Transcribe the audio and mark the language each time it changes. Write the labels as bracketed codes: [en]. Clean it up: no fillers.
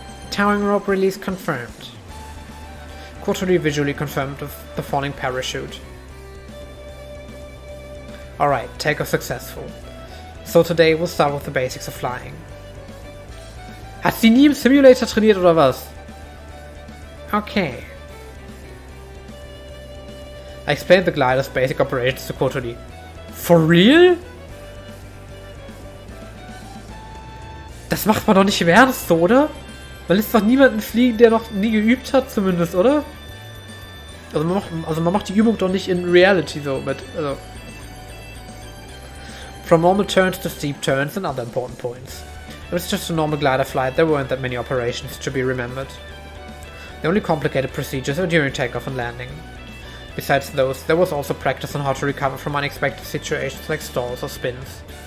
[en] Towing rope release confirmed. Kotori visually confirmed the falling parachute. Alright, takeoff successful. So today we'll start with the basics of flying. [de] Hat sie nie im Simulator trainiert oder was? [en] Okay. I explained the glider's basic operations to Kotori. For real? [de] Das macht man doch nicht im Ernst so, oder? Man lässt doch niemanden fliegen, der noch nie geübt hat, zumindest, oder? Also man macht die Übung doch nicht in Reality so mit, also. [en] From normal turns to steep turns and other important points. It was just a normal glider flight, there weren't that many operations to be remembered. The only complicated procedures are during takeoff and landing. Besides those, there was also practice on how to recover from unexpected situations like stalls or spins.